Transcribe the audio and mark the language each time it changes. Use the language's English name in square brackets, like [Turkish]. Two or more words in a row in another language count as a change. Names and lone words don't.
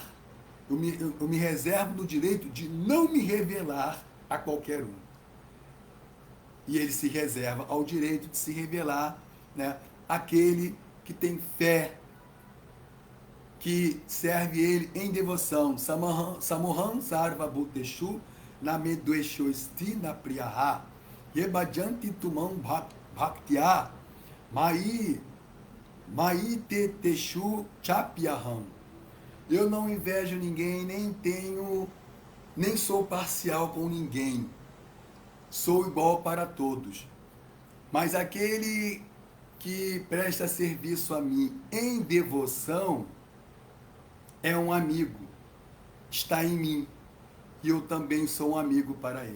[Portuguese] Eu me reservo no direito de não me revelar a qualquer um. E ele se reserva ao direito de se revelar, né, àquele que tem fé, que serve ele em devoção. [Sanskrit] समोहं सर्व भूतेषु नमेद्वेषोस्ति न प्रियः येभजन्ति तुमं भक्त्या मै ते तेषु चाप्यहम्. [Portuguese] Eu não invejo ninguém, nem sou parcial com ninguém. Sou igual para todos. Mas aquele que presta serviço a mim em devoção é um amigo, está em mim, e eu também sou um amigo para ele.